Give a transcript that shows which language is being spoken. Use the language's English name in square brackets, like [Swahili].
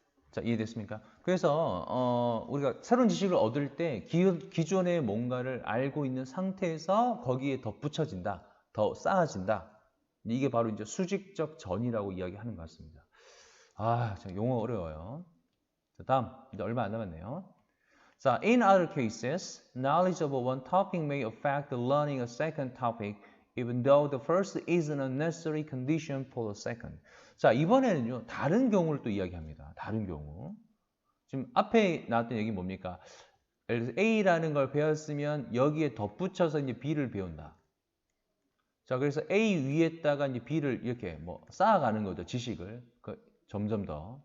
[Korean] 자, 이해됐습니까? 그래서 우리가 새로운 지식을 얻을 때 기존의 뭔가를 알고 있는 상태에서 거기에 덧붙여진다, 더 쌓아진다. 이게 바로 이제 수직적 전이라고 이야기하는 것 같습니다. 아, 참 용어 어려워요. 자, 다음 이제 얼마 안 남았네요. 자, [English] in other cases, knowledge of one topic may affect the learning a second topic, even though the first isn't a necessary condition for the second. [Korean] 자, 이번에는요, 다른 경우를 또 이야기합니다. 다른 경우. 지금 앞에 나왔던 얘기 뭡니까? A라는 걸 배웠으면 여기에 덧붙여서 이제 B를 배운다. 자, 그래서 A 위에다가 이제 B를 이렇게 뭐 쌓아가는 거죠. 지식을. 점점 더.